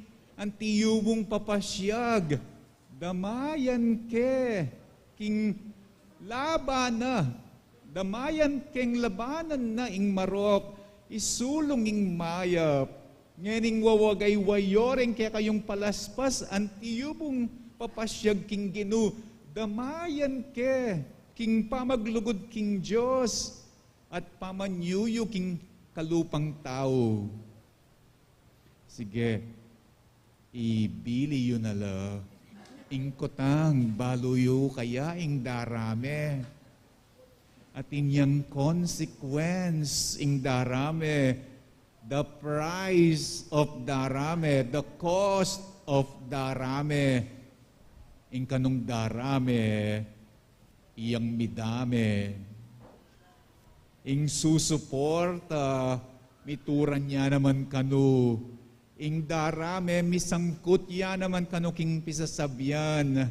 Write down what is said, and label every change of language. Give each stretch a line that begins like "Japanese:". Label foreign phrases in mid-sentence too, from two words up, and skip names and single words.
Pampanga: antiyubong papasyag, damayan ke, king labana, damayan keng labanan na ing marok, isulong ing mayap, ngening wawagay wayoreng kaya kayong palaspas, antiyubong papasyag king Ginu, damayan ke, king pamaglugod king Diyos, at pamanyuyo king kalupang tao. Sige, ibili yun ala, ingkotang baluyo kaya ing darame, at inyang consequence ing darame,
English: the price of darame, the cost of darame.
Pampanga: Ing kanong darame, iyang midame. Ing susuporta, mituran niya naman kanu. Ing darame, misangkot ya naman kanu king pisasabyan.